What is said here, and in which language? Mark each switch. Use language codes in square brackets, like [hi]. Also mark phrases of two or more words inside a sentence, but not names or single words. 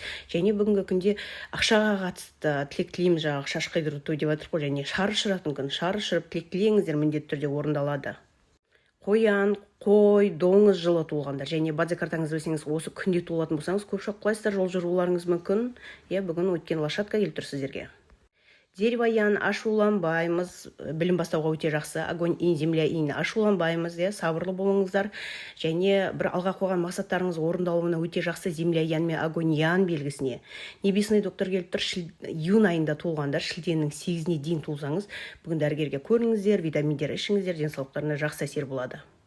[kk] Және бүгінгі күнде ақшаға қатысты тілек тілейміз, жаңағы шаш қидыру той деп жатыр ғой, және шар ұшыратын күн, шар ұшырып тілек тілеңіздер, міндетті түрде орындалады. Қоян, қой, доңыз жылы туылғандар, және бадзи картаңыз білсеңіз, осы күнде туылатын болсаңыз, көп шоқ құлайсыздар, жол жүруларыңыз мүмкін. Бүгін өткен лошадка келіп тұр сіздерге. [ru] Дерево ян, [kk] ашуланбаймыз, білім бастауға өте жақсы. [ru] Огонь ин, земля ин, [kk] ашуланбаймыз, сабырлы болыңыздар. Және бір алға қойған мақсаттарыңыз орындалуына өте жақсы. [ru] Земля ян [kk] мен [ru] огонь ян [kk] белгісіне. [ru] Небесный доктор [kk] келіп тұр, июнь айында туылғандар, шілденің 8-іне дейін туылсаңыз, бүгін дәрігерге көріңіздер, витаминдер ішіңіздер, денсаулықтарына жақсы әсер болады.